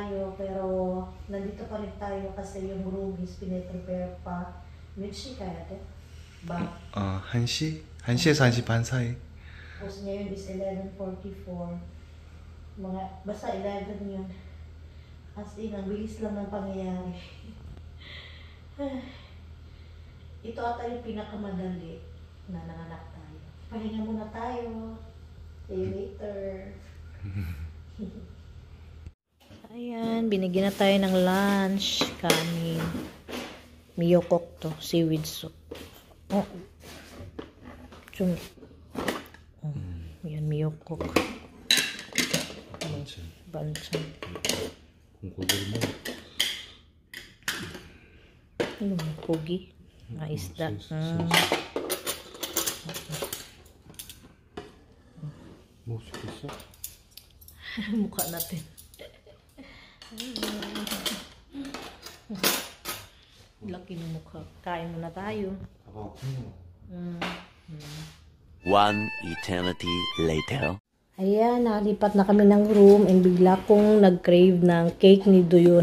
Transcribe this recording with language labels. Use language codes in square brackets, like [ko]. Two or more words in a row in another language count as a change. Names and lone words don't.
[tl] pero nandito pa rin tayo kasi yung room is piniprepare pa. Mitzi kaya te? Ba? [ko] 1시? 1시에서 1시 반 사이. [tl] Tapos ngayon is 11:44. Mga, basta 11 yun. [en] As in, [tl] ang bilis lang ng pangyayari. Ito ata yung pinakamadali na nanganak tayo. Pahinga muna tayo. [en] See you later. [tl] Ayan, binigyan na tayo ng lunch. Kanin. Miyokok to. Seaweed soup. Oh. Chung. Oh. Yan, miyokok. Banchan. [ko] 고기를 [tl] Ano, pogi? Isda. [ko] 먹을 수 있겠어? [tl] Mukha natin. Laki ng mukha. Kain muna tayo. [en] One eternity later. [tl] Ayan, nakalipat na kami ng room and bigla kong nag-crave ng cake ni Doyon.